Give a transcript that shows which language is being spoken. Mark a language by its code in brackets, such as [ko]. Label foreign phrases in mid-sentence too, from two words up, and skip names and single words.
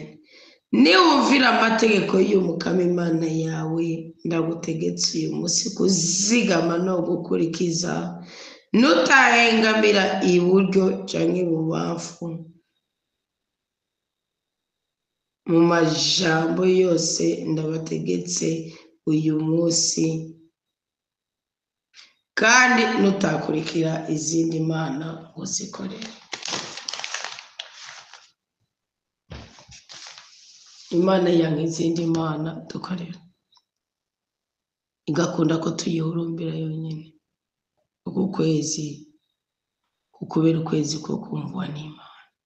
[rn] Niwumvira amategeko y'Umukama Imana yawe ndagutegetse uyu munsi kuzigama no gukurikiza, nutahengamira iburyo canke ibubamfu mu majambo yose ndabategetse uyu munsi, kandi nutakurikira izindi mana ngo zikorere. Imana yanka izindi mana dukorera, igakunda ko tuyihurumbira yonyine. Uku kwezi kukubera ukwezi ko kumvwa n'Imana.